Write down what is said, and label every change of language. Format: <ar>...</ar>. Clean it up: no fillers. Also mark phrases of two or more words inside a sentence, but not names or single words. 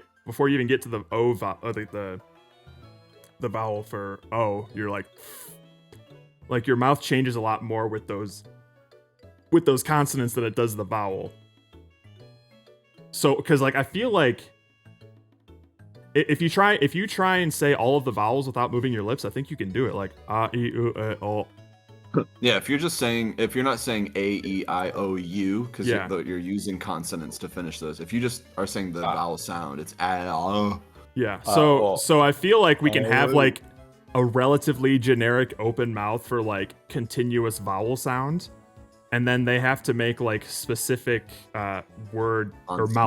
<en>Before you even get to the O vowel, the vowel for O, you're like your mouth changes a lot more with those consonants than it does the vowel. So, because like I feel like if you try and say all of the vowels without moving your lips, I think you can do it. Like a, e, u, e, o. Yeah, if you're not saying A, E, I, O, U, because Yeah. you're using consonants to finish those. If you just are saying the vowel sound, it's A. Yeah. So I feel like we can have like a relatively generic open mouth for like continuous vowel sound, and then they have to make like specific word or mouth</en>